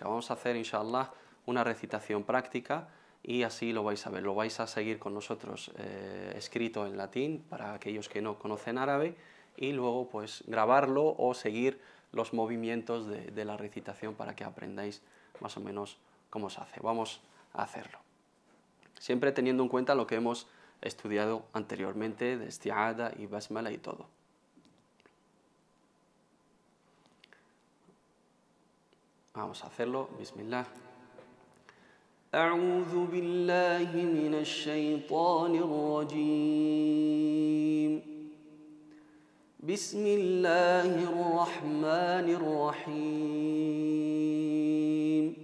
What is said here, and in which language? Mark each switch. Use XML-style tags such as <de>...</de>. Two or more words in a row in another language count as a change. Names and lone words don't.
<es>Vamos a hacer, inshallah, una recitación práctica y así lo vais a ver, lo vais a seguir con nosotros escrito en latín para aquellos que no conocen árabe, y luego pues grabarlo o seguir los movimientos de la recitación para que aprendáis más o menos cómo se hace. Vamos a hacerlo. Siempre teniendo en cuenta lo que hemos estudiado anteriormente de isti'ada y basmala y todo. Vamos a hacerlo. Bismillah.</es> <ar>أعوذ بالله من الشيطان الرجيم. بسم الله الرحمن الرحيم.</ar>